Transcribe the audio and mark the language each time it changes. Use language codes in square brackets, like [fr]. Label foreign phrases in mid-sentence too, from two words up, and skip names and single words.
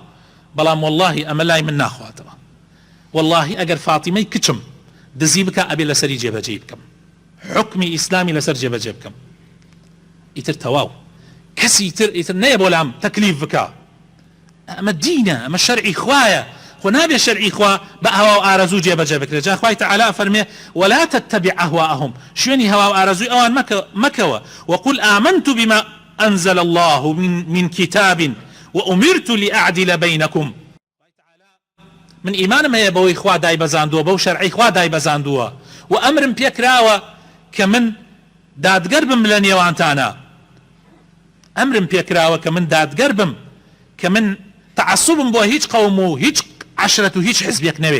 [ckb] بەڵام واللهی ئەمە لای من ناخواتەوە، واللهی ئەگەر فاتیمەی کچم دزی بکە ئەبێ لەسەری جێبەجێ بکەم، حکمی ئیسلامی لەسەر جێبەجێ بکەم. ئیتر تەواو، کەسی تر ئیتر نەیە بۆ لام تەکلیف بکە. ئەمە دینە، ئەمە شەرعی خوایە. خۆ نابێ شەرعی خوا بە هەوا و ئارەزوو جێبەجێ بکرێت. جا خوای تەعالا فەرمێ [ar] ولا تتبع ئەهواءهم، [ckb] شوێنی هەوا و ئارەزووی ئەوان مەکەوە. [ar] وقل آمنت بما أنزل الله من كتاب وأمرت لأعدل بينكم. [ckb] من ئیمانم هەیە بەوەی خوا دای بەزاندووە، بەو شەرعی خوا دای بەزاندووە و ئەمرم پێکراوە کە من دادگەر بم لە نێوانتانە، ئەمرم پێکراوە کە من دادگەر بم، کە من تعسبم بۆ هیچ قەوم و هیچ عشرەت و هیچ حزبێک نەوێ.